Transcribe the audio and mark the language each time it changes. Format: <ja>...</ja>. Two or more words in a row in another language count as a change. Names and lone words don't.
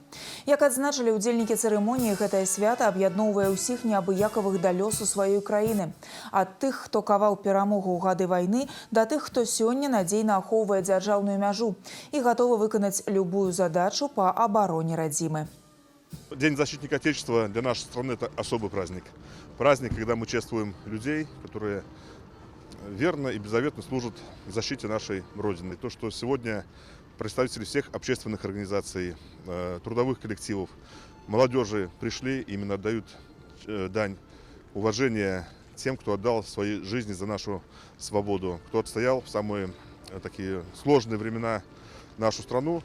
<be>Як адзначылі ўдзельнікі цырымоніі, гэтае свята аб'ядноўвае ўсіх неабыякавых да лёсу сваёй краіны. Ад тых, хто каваў перамогу ў гады вайны, да тых, хто сёння надзейна ахоўвае дзяржаўную мяжу і гатовы выканаць любую задачу па абароне радзімы.</be> <ru>День защитника Отечества для нашей страны – это особый праздник. Праздник, когда мы чествуем людей, которые верно и беззаветно служат в защите нашей Родины. То, что сегодня представители всех общественных организаций, трудовых коллективов, молодежи пришли, именно отдают дань уважения тем, кто отдал свои жизни за нашу свободу, кто отстоял в самые такие сложные времена нашу страну.</ru>